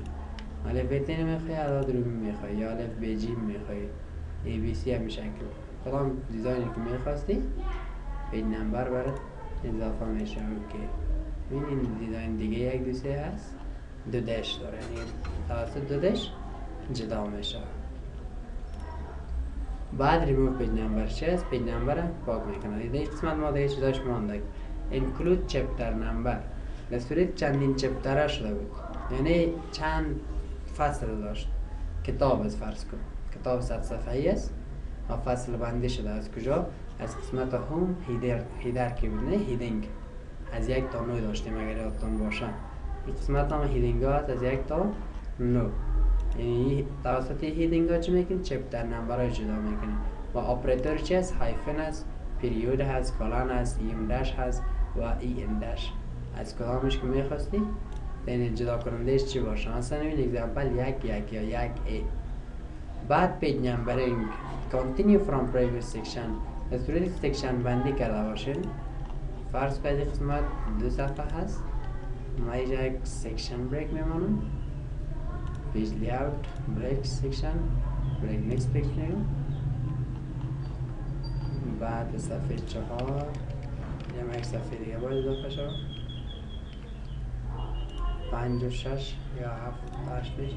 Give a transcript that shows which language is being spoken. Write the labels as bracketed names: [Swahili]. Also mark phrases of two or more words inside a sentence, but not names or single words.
[Persian] الف ب ت نمیخوای اعداد رومی میخوای یا الف ب ج میخوای [English] A B C [Persian] هم شکل کدام دیزاینی که میخواستی [English] page number [Persian] برات اضافه میشه. اوکی. این دیزاین دیگه یک دوسته هست دو دش داره یعنی توسط دو دش جدا میشه. بعد [English] remove page number [Persian] چی هست؟ [English] page number [Persian] پاک میکنه. دیگه قسمت ما دیگه چیزاش مانده. [English] include chapter number [Persian] به صورت چندین چپتره شده بود یعنی چند فصل داشت. کتاب از فرض کن کتاب 100 صفحه‌ای است و فصل بندی شده. از کجا؟ از قسمت [English] home header [Persian] که بود نه هیدینگ از 1 تا 9 داشتیم اگر یادتون باشه. این قسمت هم هیدینگ ها از 1 تا 9 یعنی توسط هیدینگ ها چی میکنیم؟ [English] chapter number [Persian] های جدا میکنیم. و اپراتور چی هست؟ هایفن هست، پیریود هست، کلان هست، [English] em dash [Persian] هست و [English] E M dash. [Persian] از کدامش که میخواستی بین جدا کنندهش چی باشه؟ مثلا این اگزامپل یک یا یک ای. بعد [English] page numbering continue from previous section [Persian] به صورت سیکشن بندی کرده باشین. فرض کنید قسمت 2 صفحه هست ما اینجا یک [English] section break [Persian] میمانم. [English] page layout break section break next page میگم. [Persian] بعد صفحه 4 یا یک صفحه دیگه باید اضافه شد 5 و 6 یا 7 و 8 میشه.